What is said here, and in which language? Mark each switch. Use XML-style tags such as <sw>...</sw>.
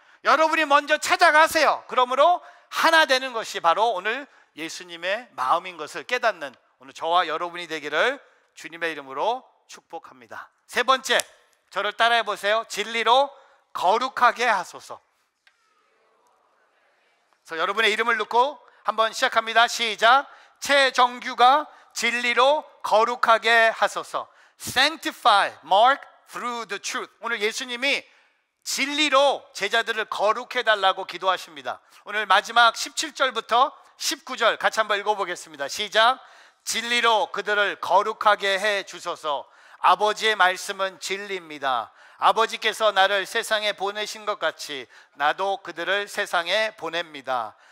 <ko>여러분이 먼저 찾아가세요. 그러므로 하나 되는 것이 바로 오늘 예수님의 마음인 것을 깨닫는 오늘 저와 여러분이 되기를 주님의 이름으로 축복합니다. 세 번째, 저를 따라해 보세요. 진리로 거룩하게 하소서. 그래서 여러분의 이름을 넣고 한번 시작합니다. 시작. 최정규가 진리로 거룩하게 하소서.</ko> <en>Sanctify Mark through the truth.</en> <ko>오늘 예수님이 진리로 제자들을 거룩해 달라고 기도하십니다. 오늘 마지막 17절부터 19절 같이 한번 읽어보겠습니다. 시작. 진리로 그들을 거룩하게 해 주소서. 아버지의 말씀은 진리입니다. 아버지께서 나를 세상에 보내신 것 같이 나도 그들을 세상에 보냅니다.</ko>